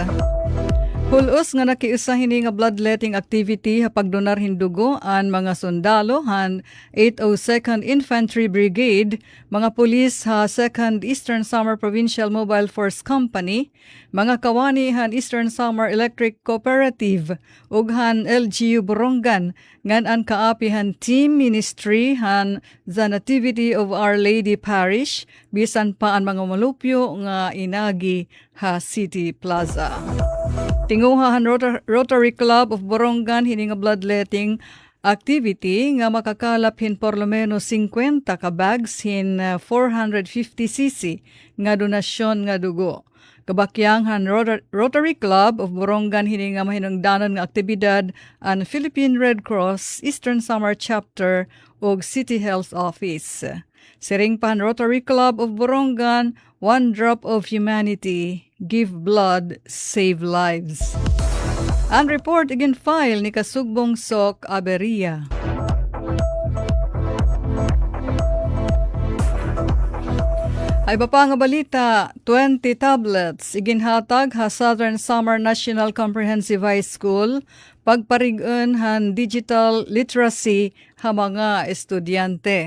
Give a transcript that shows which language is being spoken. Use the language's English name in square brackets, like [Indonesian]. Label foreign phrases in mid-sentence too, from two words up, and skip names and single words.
[Waray] Hulos nga nakiusahin nga bloodletting activity ha pagdonar hin dugo an mga sundalo han 802nd Infantry Brigade, mga pulis ha 2nd Eastern Samar Provincial Mobile Force Company, mga kawani han Eastern Samar Electric Cooperative ug han LGU Borongan ngan an kaapi han team ministry han the Nativity of Our Lady Parish bisan pa ang mga malupyo nga inagi ha City Plaza. Tinguhahan Rotary Club of Borongan hini nga bloodletting activity nga makakalap hin [Spanish] por lo menos [Waray] 50 ka bags hin 450cc nga donasyon nga dugo. Kabakyanghan Rotary Club of Borongan hini nga mahinungdanon nga aktibidad ang Philippine Red Cross Eastern Samar Chapter ug City Health Office. Siringpan Rotary Club of Borongan, [English] one drop of humanity, give blood, save lives. [Waray] Ang report again file ni Kasugbong Sok Aberia. Ay iba pa nga balita, 20 tablets iginhatag ha Southern Samar National Comprehensive High School pagparigon han digital literacy ha mga estudyante.